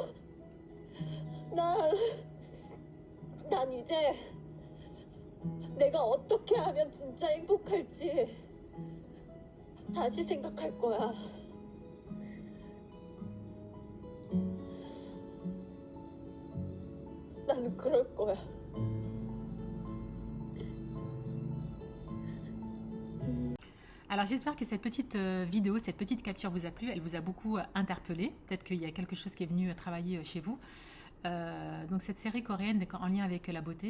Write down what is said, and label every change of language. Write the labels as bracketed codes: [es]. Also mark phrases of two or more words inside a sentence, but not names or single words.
[ko] 난, 난 이제 내가 어떻게 하면 진짜 행복할지 다시 생각할 거야. 나는 그럴 거야. [fr] Alors j'espère que cette petite vidéo, cette petite capture vous a plu. Elle vous a beaucoup interpellé. Peut-être qu'il y a quelque chose qui est venu travailler chez vous. Donc cette série coréenne en lien avec la beauté.